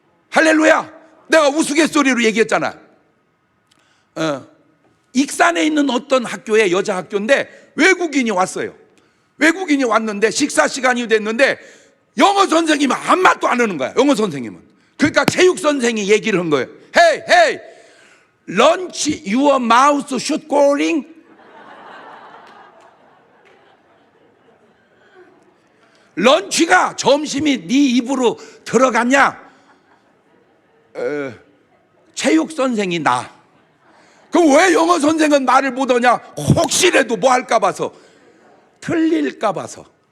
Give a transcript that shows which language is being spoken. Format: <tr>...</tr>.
<ko>할렐루야. 내가 우스갯소리로 얘기했잖아. 익산에 있는 어떤 학교에 여자 학교인데 외국인이 왔어요. 외국인이 왔는데 식사 시간이 됐는데 영어 선생님은 아무 말도 안 하는 거야. 영어 선생님은. 그러니까 체육 선생이 얘기를 한 거예요.</ko> <en>Hey, lunch, your mouth should calling.</en> <ko>런치가 점심이 네 입으로 들어갔냐? 체육 선생이 나. 그럼 왜 영어 선생은 말을 못하냐? 혹시라도 뭐 할까 봐서, 틀릴까 봐서.</ko>